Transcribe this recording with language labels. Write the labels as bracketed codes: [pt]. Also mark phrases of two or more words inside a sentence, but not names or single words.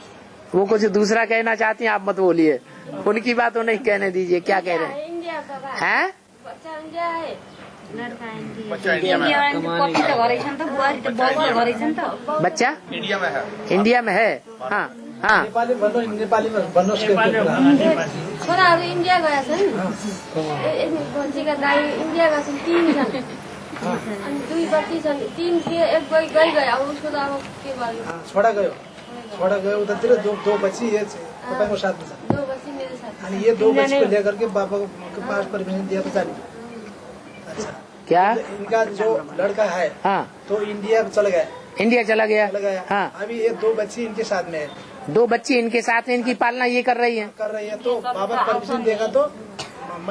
[hi] वो कुछ दूसरा कहना चाहती हैं, आप मत बोलिए, उनकी बात वो नहीं कहने दीजिए। क्या कह रहे हैं? बच्चा इंडिया है बच्चा इंडिया में बच्चा इंडिया में है। हाँ हाँ नेपाली में [ne] भन्नुहोस् के छोराहरू इन्डिया गएका छन्। भन्छीका दाई इन्डिया गएका छन् 3 छन् अनि 2 बच्ची छन्। 3 थिए, एक गयो। अब उसको त अब के गर्नु। छोड़ा गयो उधर 2 बच्ची ये तपाईँको साथमा छ। 2 बच्ची मेरो साथ। [hi] अनि ये 2 बच्ची को लेकर के पापा के पास परमिशन दिया तो जाने। अच्छा क्या इनका जो लड़का है हाँ तो इंडिया चला गया। इंडिया चला गया। हाँ अभी ये 2 बच्ची इनके साथ में है। 2 बच्ची इनके साथ हैं, इनकी पालना ये कर रही है तो बाबा परमिशन देगा तो मैं